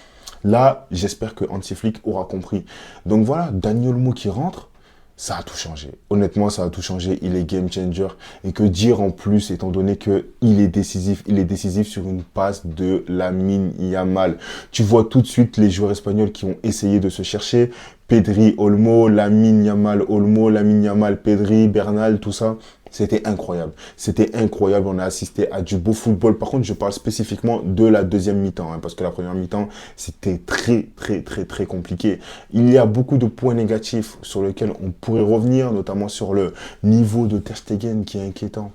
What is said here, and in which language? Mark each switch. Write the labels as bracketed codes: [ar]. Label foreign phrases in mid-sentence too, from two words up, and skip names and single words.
[fr] Là, j'espère que Hansi Flick aura compris. Donc voilà, Dani Olmo qui rentre, ça a tout changé. Honnêtement, ça a tout changé. Il est [en] game changer. [fr] Et que dire en plus, étant donné qu'il est décisif. Il est décisif sur une passe de Lamine Yamal. Tu vois tout de suite les joueurs espagnols qui ont essayé de se chercher. Pedri, Olmo, Lamine Yamal, Olmo, Lamine Yamal, Pedri, Bernal, tout ça. C'était incroyable. C'était incroyable. On a assisté à du beau football. Par contre, je parle spécifiquement de la deuxième mi-temps, hein, parce que la première mi-temps, c'était très compliqué. Il y a beaucoup de points négatifs sur lesquels on pourrait revenir, notamment sur le niveau de Ter Stegen qui est inquiétant.